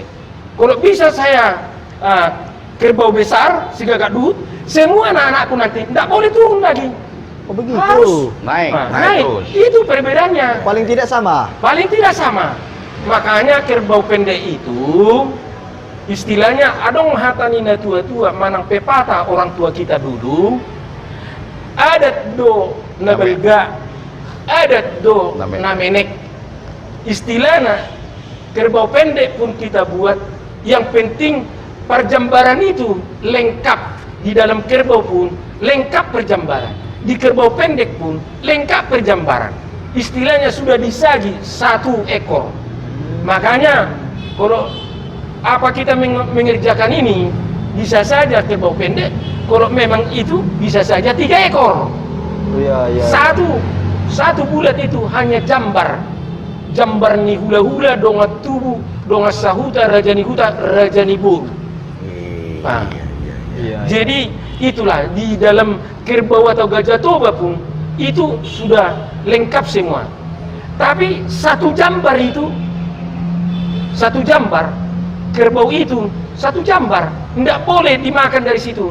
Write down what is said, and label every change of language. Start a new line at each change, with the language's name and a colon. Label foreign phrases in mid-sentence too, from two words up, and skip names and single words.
Indonesian: Kalau bisa saya kerbau besar, si gagak duhut, semua anak-anakku nanti tidak boleh turun lagi. Oh begitu. Harus Naik naik. terus. Itu perbedaannya. Paling tidak sama. Paling tidak sama. Makanya kerbau pendek itu istilahnya
Batak Toba: adong hatanina tua-tua manang
Indonesian: pepatah orang tua kita dulu.
Batak Toba: Ada do nabelga adat do
Indonesian: Namenek. namenek. Istilahnya kerbau pendek pun kita buat. Yang penting perjambaran itu lengkap. Di dalam kerbau pun lengkap perjambaran. Di kerbau pendek pun lengkap perjambaran. Istilahnya sudah disaji 1 ekor. Makanya kalau apa kita mengerjakan ini, bisa saja kerbau pendek. Kalau memang itu bisa saja 3 ekor. Iya, iya. Satu bulat itu hanya
Batak Toba: jambar ni hula-hula, donga tubuh, donga sahuta, rajani huta, rajani buru.
Indonesian: Nah, Iya. jadi itulah di dalam kerbau atau gajah toba pun itu sudah lengkap semua. Tapi satu jambar kerbau itu satu jambar, tidak boleh dimakan dari situ.